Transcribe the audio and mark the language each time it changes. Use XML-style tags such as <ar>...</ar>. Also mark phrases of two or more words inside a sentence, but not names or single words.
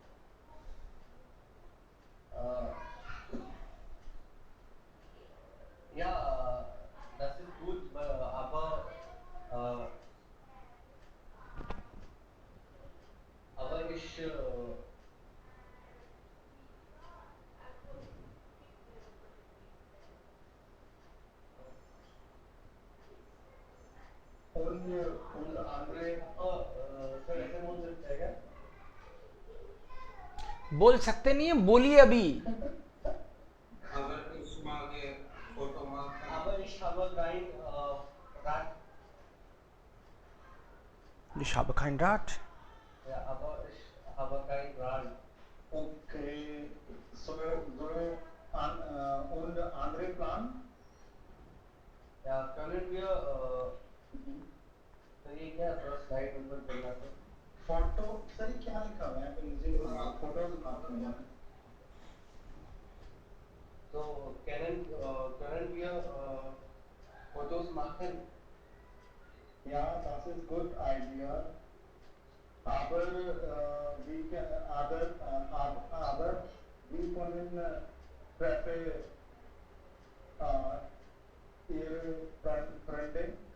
<de>Ja, das ist gut, aber ich und andere</de> <hi>सर ऐसे बोल सकते हैं क्या? बोल सकते नहीं है, बोलिए अभी.</hi> <de>Aber ich mag Foto machen. Aber ich habe kein Rad. Ich habe kein Rad. Ja, aber ich habe kein Rad. Okay. So und andere Plan? Ja, können wir</de> <hi>ये क्या थोड़ा</hi> <en>slide number</en> <hi>करना तो फोटो सर क्या लिखा हुआ है यहाँ पे मुझे फोटो दिखाते हैं तो</hi> <de>können wir Fotos machen? Ja, das ist gut idea. Aber wir können prefer Ihre Freundin.</de>